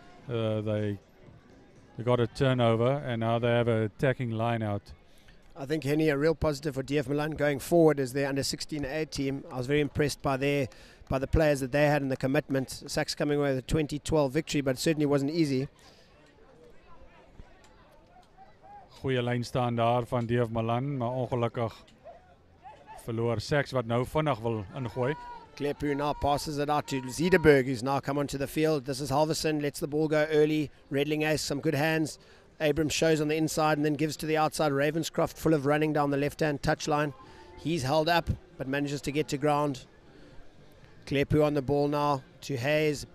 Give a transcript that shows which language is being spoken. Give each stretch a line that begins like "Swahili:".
English: They got a turnover, and now they have an attacking line out. I think, Henny, a real positive for DF Malan going forward is their under-16A team. I was very impressed by the players that they had and the commitment. SACS coming away with a 2012 victory, but it certainly wasn't easy.
Afrikaans: Goeie lyn staan daar van DF Malan, maar ongelukkig verloor SACS wat nou vinnig wil ingooi.
English: Glepu now passes it out to Zederberg, who's now come onto the field. This is Halverson, lets the ball go early. Redlinghuis, some good hands. Abrams shows on the inside and then gives to the outside. Ravenscroft full of running down the left-hand touchline. He's held up but manages to get to ground. Glepu on the ball now to Hayes.